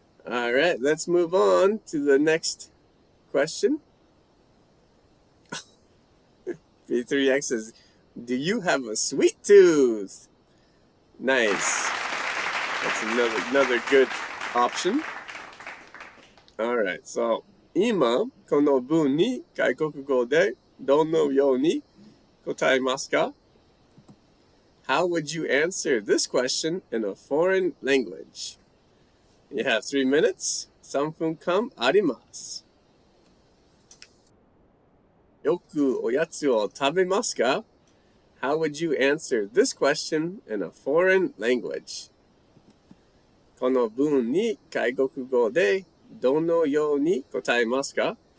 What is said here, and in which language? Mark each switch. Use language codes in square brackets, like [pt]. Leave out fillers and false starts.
[en] All right, let's move on to the next question. B3X says, do you have a sweet tooth? Nice. That's another good option. Alright, so [ja] 今この文に外国語でどのように答えますか? [en] How would you answer this question in a foreign language? You have 3 minutes. [ja] 3分間あります。よくおやつを食べますか? [en] How would you answer this question in a foreign language? [ja] この文に外国語でどのように答えますか?